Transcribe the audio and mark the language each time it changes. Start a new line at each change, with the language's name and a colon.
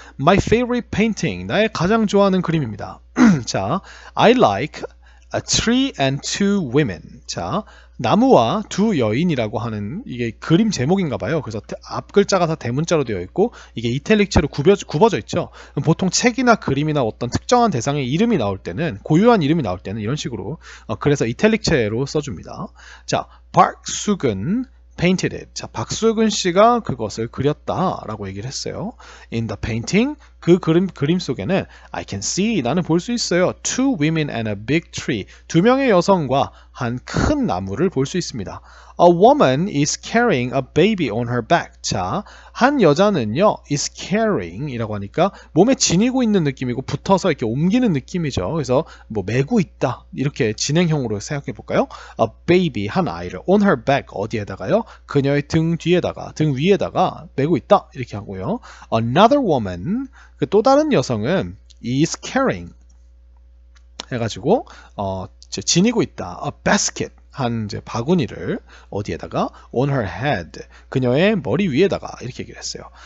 English: My favorite painting,
Korean: 나의 가장 좋아하는 그림입니다.
English: 자, I like a tree and two women.
Korean: 자, 나무와 두 여인이라고 하는 이게 그림 제목인가 봐요. 그래서 앞 글자가 다 대문자로 되어 있고 이게 이탈릭체로 굽어져 있죠. 보통 책이나 그림이나 어떤 특정한 대상의 이름이 나올 때는 고유한 이름이 나올 때는 이런 식으로 그래서 이탈릭체로 써줍니다. 자, 박수근
English: painted it.
Korean: 자, 박수근 씨가 그것을 그렸다라고 얘기를 했어요.
English: In the painting,
Korean: 그 그림 속에는
English: I can see,
Korean: 나는 볼 수 있어요.
English: Two women and a big tree.
Korean: 두 명의 여성과 한 큰 나무를 볼 수 있습니다.
English: A woman is carrying a baby on her back.
Korean: 자, 한 여자는요,
English: is carrying
Korean: 이라고 하니까 몸에 지니고 있는 느낌이고 붙어서 이렇게 옮기는 느낌이죠. 그래서 뭐 메고 있다. 이렇게 진행형으로 생각해 볼까요?
English: A baby,
Korean: 한 아이를
English: on her back,
Korean: 어디에다가요? 그녀의 등 뒤에다가, 등 위에다가 메고 있다. 이렇게 하고요.
English: Another woman,
Korean: 그 또 다른 여성은
English: is carrying
Korean: 해가지고 지니고 있다.
English: A basket,
Korean: 한 이제 바구니를 어디에다가
English: on her head,
Korean: 그녀의 머리 위에다가 이렇게 얘기를 했어요.